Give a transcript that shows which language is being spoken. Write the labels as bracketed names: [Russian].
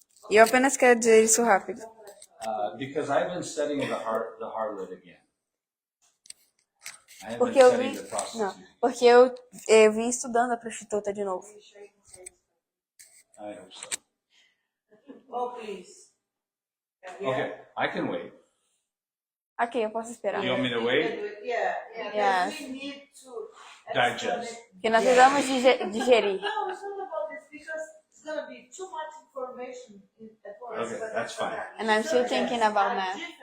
[Portuguese] E eu apenas quero dizer isso rápido. [English] because I've been studying the harlot again. I have been [Portuguese] Porque eu [English] studying [Portuguese] vim, [English] the prostitute. [Portuguese] não, porque eu vim estudando a prostituta de novo. [English] I hope so. Oh, please. Okay, I can wait. [Portuguese] Ok, eu posso esperar. [English] You want me to wait? Yeah. Yes. We need to Digest. [Portuguese] Porque nós precisamos digerir. [English] No, it's not about this because it's gonna be too much information at once. Okay, that's fine. And I'm still thinking about math.